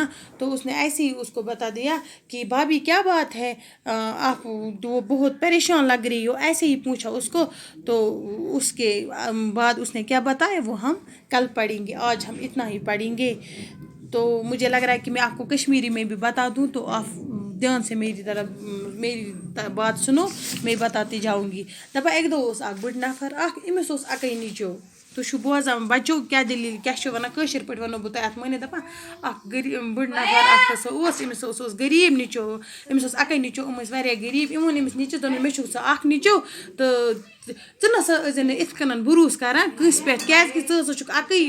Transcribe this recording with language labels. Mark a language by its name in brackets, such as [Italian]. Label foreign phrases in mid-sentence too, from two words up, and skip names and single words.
[Urdu] تو اس نے ایسے ہی اس کو بتا دیا کہ بھابی کیا بات ہے، آپ وہ بہت پریشان لگ رہی ہو، ایسے ہی پوچھا اس کو. تو اس کے بعد اس نے کیا بتایا وہ ہم کل پڑھیں گے، آج ہم اتنا ہی پڑھیں گے. تو مجھے لگ رہا ہے کہ میں آپ کو کشمیری میں بھی بتا دوں تو آپ دھیان سے میری بات سنو، میں بتاتی جاؤں گی. [Kashmiri] دپان ایک دۄہ اوس اکھ بٕڈ نفر اکھ، أمِس اوس اَکٕے نیٚچو. تُہۍ چھُو بوزان بَچو کیٛاہ دٔلیٖل کیٛاہ چھِ وَنان کٲشِر پٲٹھۍ وَنو بہٕ تۄہہِ اَتھ مٲنِتھ. دَپان اَکھ بٕڈ نفر اَکھ ہسا اوس، أمِس اوس غریٖب نیٚچو، أمِس اوس اَکٕے نیٚچو، یِم ٲسۍ واریاہ غریٖب. یِم ووٚن أمِس نیٚچوِس دوٚپُن مےٚ چھُکھ ژٕ اَکھ نیٚچو تہٕ ژٕ نہ سا ٲسۍ نہٕ یِتھ کٔنۍ بروسہٕ کَران کٲنٛسہِ پٮ۪ٹھ کیٛازِکہِ ژٕ ہسا چھُکھ اَکٕے.